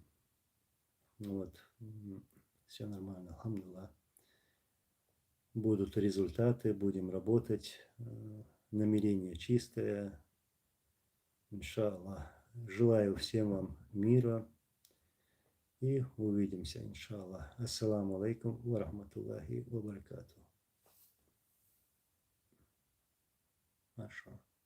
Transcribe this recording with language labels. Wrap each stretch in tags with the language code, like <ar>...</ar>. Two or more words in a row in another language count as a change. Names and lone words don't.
<ru>Вот. Все нормально, алхамдулилlah. Будут результаты, будем работать. Намерение чистое. Иншаллах. Желаю всем вам мира. И увидимся, иншаллах.</ru> <ar>السلام عليكم ورحمة الله وبركاته.</ar> <ru>Маша.</ru>